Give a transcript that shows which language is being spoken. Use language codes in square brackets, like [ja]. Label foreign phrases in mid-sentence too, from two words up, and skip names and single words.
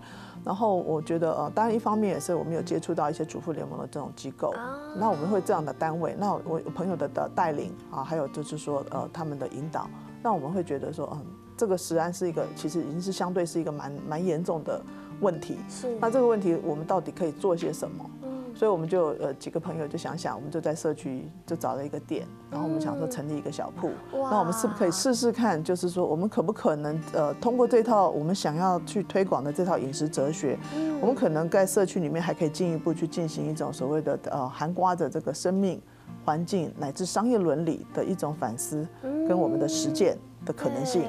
[zh] 然後我覺得當然一方面也是我們有接觸到一些主婦聯盟的這種機構，那我們會這樣的單位，那我朋友的帶領啊，還有就是說他們的引導，讓我們會覺得說這個食安是一個其實已經是相對是一個蠻嚴重的問題。是。那這個問題我們到底可以做些什麼？所以我们就几个朋友就想想，我们就在社区就找了一个店，然后我们想说成立一个小铺，那我们是不是可以试试看，就是说我们可不可能通过这套我们想要去推广的这套饮食哲学，我们可能在社区里面还可以进一步去进行一种所谓的涵盖着这个生命、环境乃至商业伦理的一种反思跟我们的实践的可能性。